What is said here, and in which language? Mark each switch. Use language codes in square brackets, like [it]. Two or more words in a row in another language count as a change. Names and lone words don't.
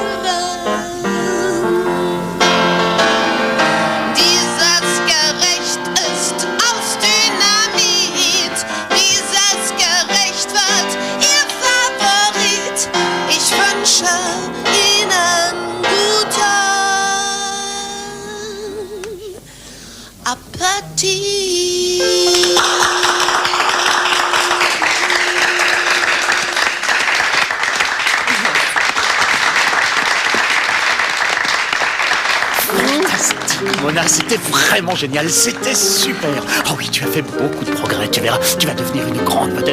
[de] Dieses Gericht ist aus Dynamit. Dieses Gericht wird Ihr Favorit. Ich wünsche Ihnen guten Appetit. [fr] Mona, c'était vraiment génial, c'était super. Oh oui, tu as fait beaucoup de progrès, tu verras, tu vas devenir une grande vedette.